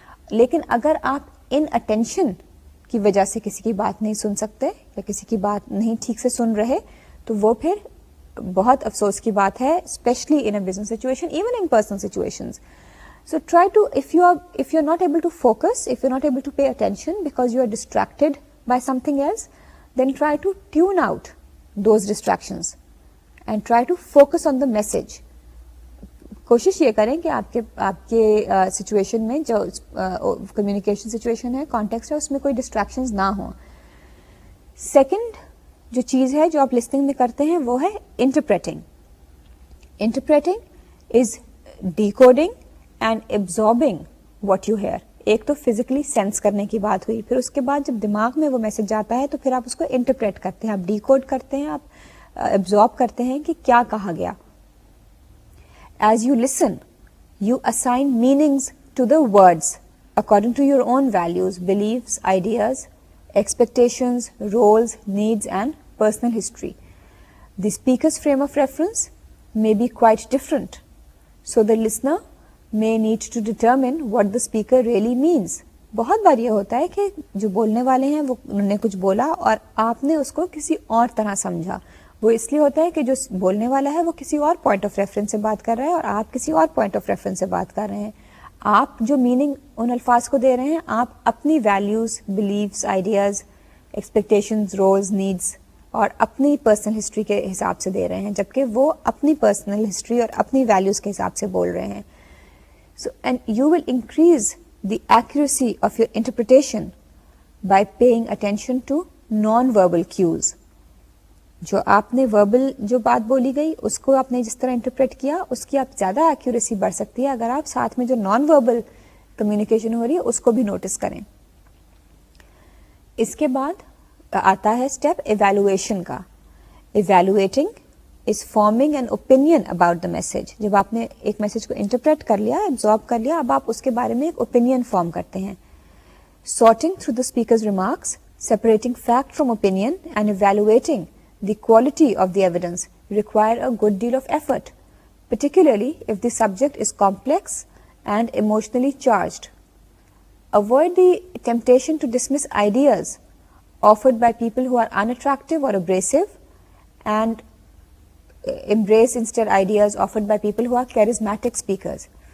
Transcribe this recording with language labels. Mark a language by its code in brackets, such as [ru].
[ur] لیکن اگر آپ ان اٹینشن کی وجہ سے کسی کی بات نہیں سن سکتے یا کسی کی بات نہیں ٹھیک سے سن رہے تو وہ پھر بہت افسوس کی بات ہے, [en] Especially in a business situation, even in personal situations. So try to, if you're not able to focus, if you're not able to pay attention because you are distracted by something else, then try to tune out those distractions and try to focus on the message. [ur] کوشش یہ کریں کہ آپ کے situation میں جو communication situation ہے, context ہے, اس میں کوئی ڈسٹریکشنز نہ ہوں. سیکنڈ جو چیز ہے جو آپ لسننگ میں کرتے ہیں وہ ہے interpreting. [en] Interpreting is decoding and absorbing what you hear. [ur] ایک تو فزیکلی سینس کرنے کی بات ہوئی, پھر اس کے بعد جب دماغ میں وہ میسج جاتا ہے تو پھر آپ اس کو انٹرپریٹ کرتے ہیں, آپ ڈیکوڈ کرتے ہیں, آپ ایبزارب کرتے ہیں کہ کیا کہا گیا. [en] As you listen, you assign meanings to the words according to your own values, beliefs, ideas, expectations, roles, needs, and personal history. The speaker's frame of reference may be quite different, so the listener may need to determine what the speaker really means. [ur] بہت بار یہ ہوتا ہے کہ جو بولنے والے ہیں وہ انہوں نے کچھ بولا اور آپ نے اس کو کسی اور طرح سمجھا. وہ اس لیے ہوتا ہے کہ جو بولنے والا ہے وہ کسی اور پوائنٹ آف ریفرنس سے بات کر رہا ہے اور آپ کسی اور پوائنٹ آف ریفرنس سے بات کر رہے ہیں. آپ جو میننگ ان الفاظ کو دے رہے ہیں آپ اپنی values, beliefs, ideas, expectations, rules, needs اور اپنی پرسنل ہسٹری کے حساب سے دے رہے ہیں, جبکہ وہ اپنی پرسنل ہسٹری اور اپنی ویلیوز کے حساب سے بول رہے ہیں. [en] So, and you will increase the accuracy of your interpretation by paying attention to non-verbal cues. [ur] جو آپ نے وربل جو بات بولی گئی اس کو آپ نے جس طرح انٹرپریٹ کیا اس کی آپ زیادہ ایکوریسی بڑھ سکتی ہے اگر آپ ساتھ میں جو نان وربل کمیونیکیشن ہو رہی ہے اس کو بھی نوٹس کریں. اس کے بعد آتا ہے اسٹیپ ایویلویشن کا. [en] Evaluating is forming an opinion about the message. [ur] جب آپ نے ایک میسج کو انٹرپریٹ کر لیا, ایبزارب کر لیا, اب آپ اس کے بارے میں ایک اوپینین فارم کرتے ہیں. [en] Sorting through the speaker's remarks, separating fact from opinion and evaluating the quality of the evidence require a good deal of effort, particularly if the subject is complex and emotionally charged. Avoid the temptation to dismiss ideas offered by people who are unattractive or abrasive, and embrace instead ideas offered by people who are charismatic speakers.